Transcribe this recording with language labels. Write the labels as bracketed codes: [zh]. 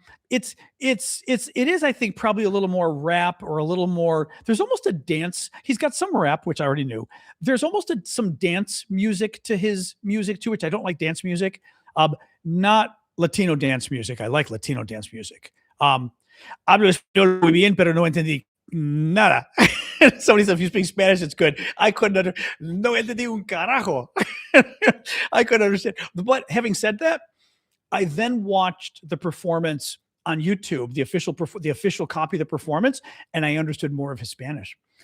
[en] It is, I think, probably a little more rap or a little more, there's almost a dance. He's got some rap, which I already knew. There's almost some dance music to his music too, which I don't like dance music. Not Latino dance music. I like Latino dance music. [es] Hablo español muy bien, pero no entendí nada. [en] Somebody said, if you speak Spanish, it's good. I couldn't [es] no entendí un carajo. [en] I couldn't understand. But having said that, I then watched the performance on YouTube, the official copy of the performance, and I understood more of his Spanish.